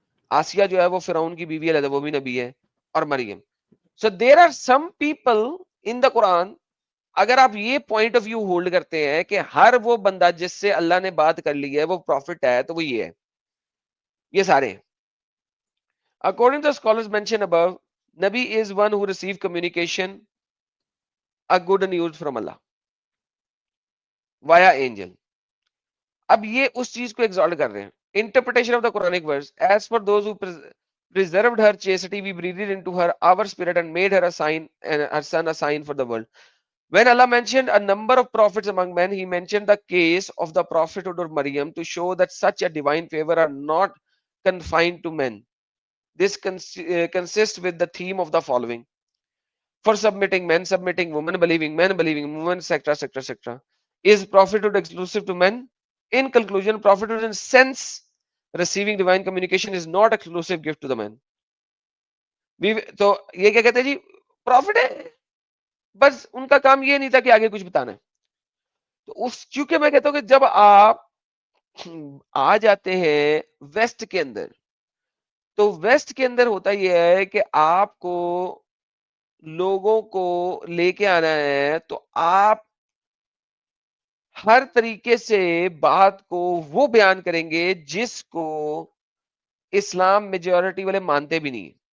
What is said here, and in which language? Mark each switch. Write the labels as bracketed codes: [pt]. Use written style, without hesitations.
[ur] آسیہ جو ہے وہ فرعون کی بیوی ہے, وہ بھی نبی ہے. اور مریم. [en] So there are some people in the Quran, [ur] اگر آپ یہ پوائنٹ آف ویو ہولڈ کرتے ہیں کہ ہر وہ بندہ جس سے اللہ نے بات کر لی ہے وہ پروفٹ ہے, تو وہ یہ ہے, یہ سارے. [en] According to the scholars mentioned above, Nabi is one who received communication, a good news from Allah via angel. [ur] اب یہ اس چیز کو ایگزالٹ کر رہے ہیں. [en] Interpretation of the Quranic verse, as for those who preserved her chastity, we breathed into her our spirit and made her a sign, and her son a sign for the world. When Allah mentioned a number of prophets among men, he mentioned the case of the prophethood of Maryam to show that such a divine favor are not confined to men. This consists with the theme of the following: for submitting men, submitting women, believing men, believing women, etc., etc., etc. Is prophethood exclusive to men? In conclusion, prophethood in sense receiving divine communication is not exclusive gift to the man. [ur] تو یہ کیا کہتے ہیں جی, profit ہے, بس ان کا کام یہ نہیں تھا کہ آگے کچھ بتانا ہے. تو اس چونکہ میں کہتا ہوں کہ جب آپ آ جاتے ہیں ویسٹ کے اندر, تو ویسٹ کے اندر ہوتا یہ ہے کہ آپ کو لوگوں کو لے کے آنا ہے, تو آپ ہر طریقے سے بات کو وہ بیان کریں گے جس کو اسلام میجورٹی والے مانتے بھی نہیں.